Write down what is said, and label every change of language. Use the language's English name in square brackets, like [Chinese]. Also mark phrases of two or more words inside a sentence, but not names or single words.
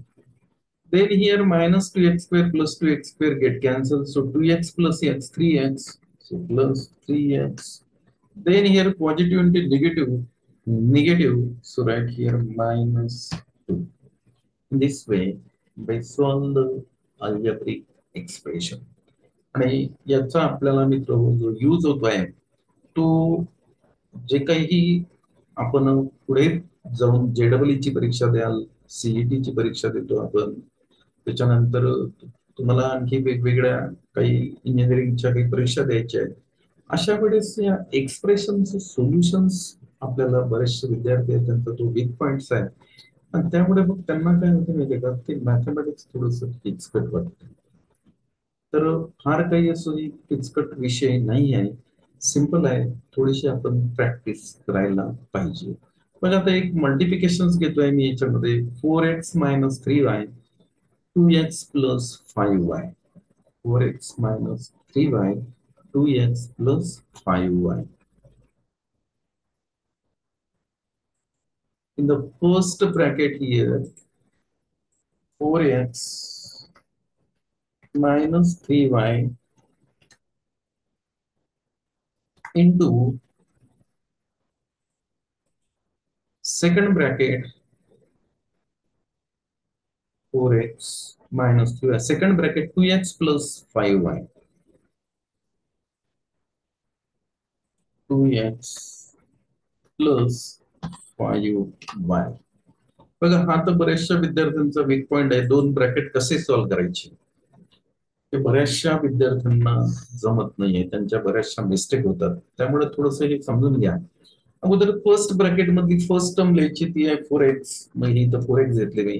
[English] Then here minus 2x square plus 2x square get cancelled. So 2x plus x 3x. So plus 3x. Then here positive into negative. negative, so right here minus 2. In this way, by solve the algebraic expression. [Marathi] आणि याचा आपल्याला मित्र जो यूज होतोय तो जे काही आपण पुढे जाऊन JEE ची परीक्षा द्याल, CET ची परीक्षा देतो आपण, त्याच्यानंतर तुम्हाला आणखी वेगवेगळ्या काही इंजिनिअरिंगच्या काही परीक्षा द्यायच्या आहेत. अशा वेळेस या एक्सप्रेशनचे सोल्युशन्स आपल्याला बरेचसे विद्यार्थी आहेत त्यांचा तो [English] weak points [Marathi] आहे आणि त्यामुळे मग त्यांना काय होतं माहितीये का ते मॅथमॅटिक्स थोडस किचकट वाटतं. तर फार काही असं किचकट विषय नाही आहे, सिंपल आहे. थोडीशी आपण प्रॅक्टिस करायला पाहिजे. मग आता एक मल्टिप्लिकेशन घेतोय मी याच्यामध्ये 4x - 3y 2x + 5y 4x - 3y 2x + 5y. [English] In the first bracket here 4x - 3y into second bracket 4x - 3y, second bracket 2x + 5y 2x + 5y. [Marathi] बघा हा तर बऱ्याचशा विद्यार्थ्यांचा [English] weak point [Marathi] आहे. दोन ब्रॅकेट कसे सॉल्व्ह करायचे ते बऱ्याचशा विद्यार्थ्यांना जमत नाहीये, त्यांच्या बऱ्याचशा मिस्टेक होतात. त्यामुळे थोडस हे समजून घ्या. अगोदर [English] first bracket [Marathi] मधली [English] first term [Marathi] लिहायची ती आहे 4x, मग ही तर 4x घेतली मी.